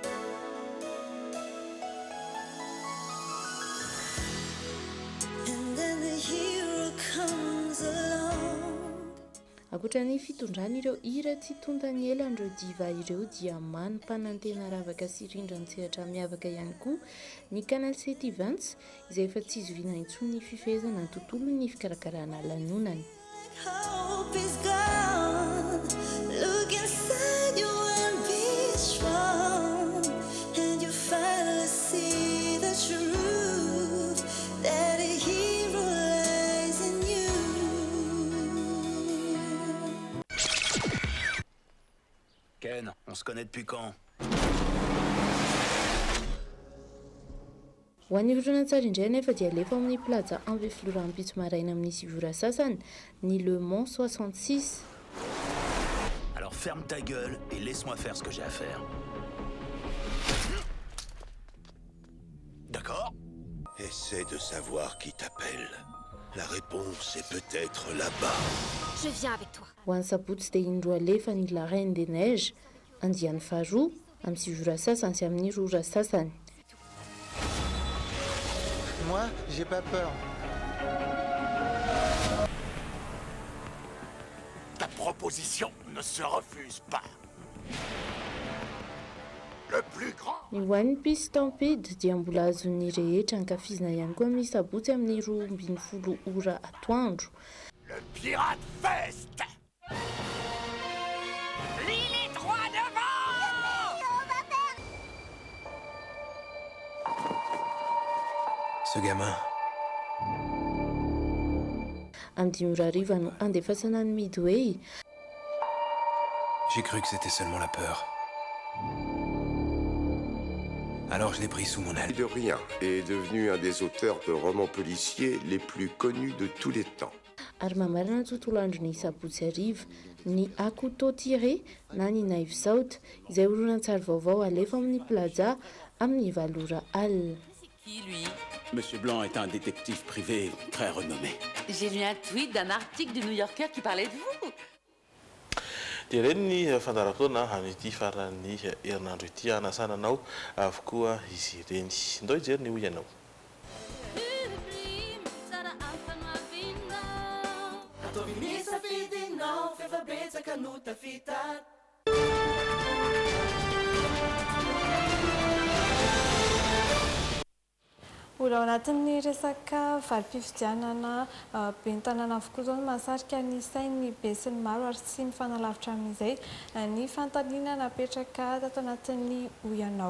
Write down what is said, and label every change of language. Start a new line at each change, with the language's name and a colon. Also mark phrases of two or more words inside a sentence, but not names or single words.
English: And then
Malagasy: Ankoatra ny fitondrany ireo hira tsy tontany elan'ireo diva ireo dia manam-panantena ravaka sy rindrany sehatra miavaka ihany koa ny Canal 7 Events izay efa tsy izoviana intsony ny fifehezana ny tontolo ny fikarakarana lanonany.
English: Hope is gone. Look inside you and be strong, and you finally see the truth that a hero lies in you.
French: Ken, on se connaît depuis quand?
Malagasy: Ho an'ny horonan-tsary indray nefa dia alefa amin'ny plaza Ambeflora ampitso maraina amin'ny sivora sasany ny Le Mans 66.
French: Alors ferme ta gueule et laisse-moi faire ce que j'ai à faire. D'accord? Essaie de savoir qui t'appelle. La réponse est peut-être là-bas. Je viens avec toi.
Malagasy: Ho an'ny sabotsy dia indroa alefa ny La Reine des Neiges andiany faharoa amin'ny sivora sasany sy amin'ny rora sasany.
French: Moi, j'ai pas peur. Ta proposition ne se refuse pas. Le plus grand.
Malagasy: Ny ho an'ny Peace Stampede dia mbola azon'ny rehetra ankafizina ihany koa amin'ny sabotsy amin'ny 12 ora atoandro.
French: Le Pirate Fest. L'île est droit devant. On va faire. Ce gamin.
Malagasy: Amin'ny 5 ora hariva no andefasana ny Midway.
French: J'ai cru que c'était seulement la peur. Alors je l'ai pris sous mon aile. De rien est devenu un des auteurs de romans policiers les plus connus de tous les temps.
Malagasy: Ary mamarana ny tontolo andron'ny sabotsy hariva ny Akuto Tiré na ny Knives Out izay horonan-tsary vaovao alefa amin'ny plaza amin'ny 7 ora alina.
French: Qui, lui? Monsieur Blanc est un détective privé très renommé. J'ai lu un tweet d'un article du New Yorker qui parlait de vous.
Malagasy: Dia ireny ny fandaharam-potoana an'ity faran'ny herinandro ity anasananao avokoa izy ireny. Ndao hijery ny hoy ianao. Ola ao anatin'ny resaka valim-pifidianana ben'ny tanàna avokoa izao no mahasarika ny sain'ny be sy ny maro ary sy mifanalavitra amin'izay ny fantaniana napetraka tato anatin'ny hoy-anao.